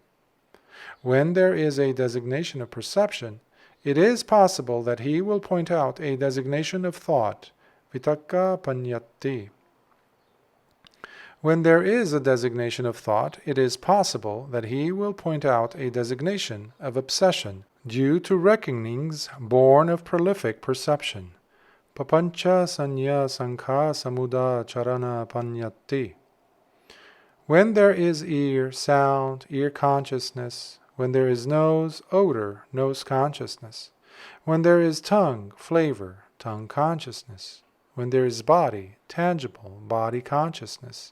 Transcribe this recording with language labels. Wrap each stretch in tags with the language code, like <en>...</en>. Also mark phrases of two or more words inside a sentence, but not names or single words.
<en>When there is a designation of perception, it is possible that he will point out a designation of thought,</en> <pi>vitakka paññatti.</pi> <en>When there is a designation of thought, it is possible that he will point out a designation of obsession, due to reckonings born of prolific perception.</en> <pi>Papancha sanya sankha samuda charana paññatti.</pi> <en>When there is ear, sound, ear consciousness. When there is nose, odor, nose consciousness. When there is tongue, flavor, tongue consciousness. When there is body, tangible, body consciousness.</en>